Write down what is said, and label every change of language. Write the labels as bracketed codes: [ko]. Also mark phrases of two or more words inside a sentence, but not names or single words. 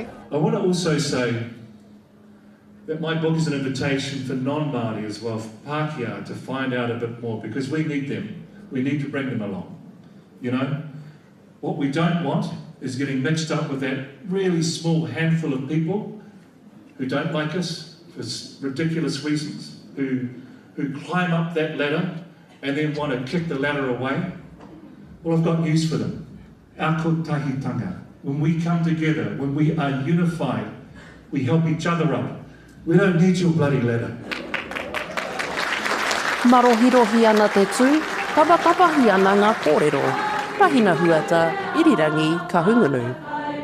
[en] I want to also say that my book is an invitation for non-Māori as well, for Pākehā, to find out a bit more, because we need them. We need to bring them along. What we don't want is getting mixed up with that really small handful of people who don't like us for ridiculous reasons, who climb up that ladder and then want to kick the ladder away. Well, I've got news for them. Our kotahitanga, when we come together, when we are unified, we help each other up. We don't need your bloody ladder. [mi] Marohirohi ana te tū, tapatapahi ana ngā kōrero. Rahina huata, irirangi ka hungunu.